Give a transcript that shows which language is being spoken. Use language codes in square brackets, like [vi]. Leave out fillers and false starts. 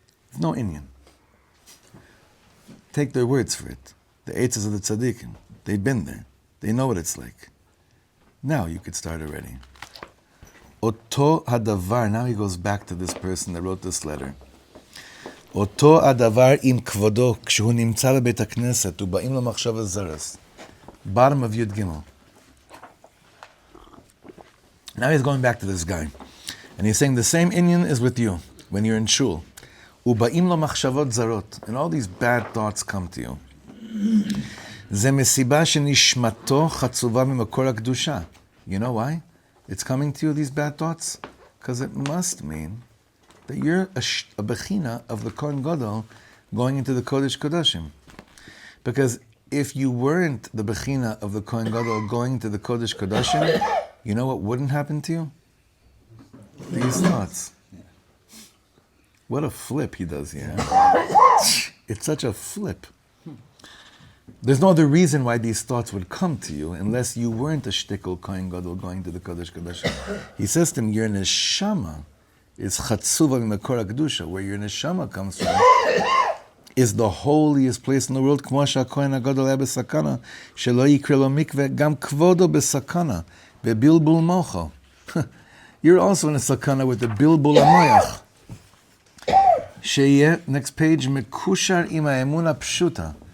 [en] There's no inyan. Take their words for it. The eitzes of the tzaddikim. They've been there. They know what it's like. Now you could start already. [he] Oto hadavar, [en] now he goes back to this person that wrote this letter. [he] Oto hadavar im kvodo, כשהוא נמצא בבית הכנסת, ובאים לו מחשבות זרות. [en] Bottom of Yud Gimel. Now he's going back to this guy. And he's saying the same inyan is with you when you're in shul. [he] ובאים לו מחשבות זרות. [en] And all these bad thoughts come to you. [he] זה מסיבה שנשמתו חצובה ממקור הקדושה. [en] You know why? It's coming to you, these bad thoughts? Because it must mean that you're a bechina of the Kohen Gadol going into the Kodesh HaKodashim. Because if you weren't the bechina of the Kohen Gadol going into the Kodesh HaKodashim, you know what wouldn't happen to you? These thoughts. What a flip he does here. It's such a flip. There's no other reason why these thoughts would come to you unless you weren't a shtickle Kohen Gadol going to the Kodesh HaKodashim. He says to him, your neshama is [he] chatzuva mimekor kedushah, [en] where your neshama comes from, is the holiest place in the world. [he] Kmo she'Kohen Gadol היה בסכנה, שלא יקרא לו מקווה, גם כבודו בסכנה, בבלבול מוחו. [en] You're also in a sakana with the bilbul amoyach. [he] שיהיה, [en] next page, [he] מקושר עם האמונה פשוטה.